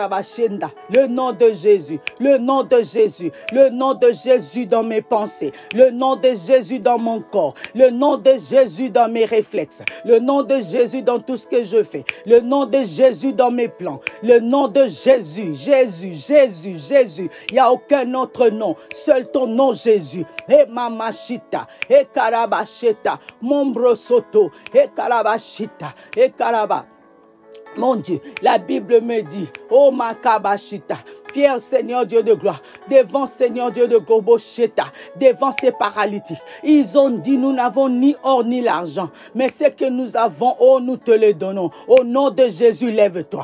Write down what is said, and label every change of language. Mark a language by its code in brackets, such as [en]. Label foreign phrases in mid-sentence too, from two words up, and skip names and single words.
[fr] Le nom de Jésus, le nom de Jésus, le nom de Jésus dans mes pensées. pensées, le nom de Jésus dans mon corps, le nom de Jésus dans mes réflexes, le nom de Jésus dans tout ce que je fais, le nom de Jésus dans mes plans, le nom de Jésus, Jésus, Jésus, Jésus. Il n'y a aucun autre nom, seul ton nom Jésus. Et mamashita, et karabashita, mombrosoto, et karabashita, et karaba. Mon Dieu, la Bible me dit, oh makabashita, Pierre, Seigneur Dieu de gloire, devant Seigneur Dieu de Gobosheta, devant ces paralytiques. Ils ont dit, nous n'avons ni or ni l'argent, mais ce que nous avons, oh, nous te le donnons. Au nom de Jésus, lève-toi.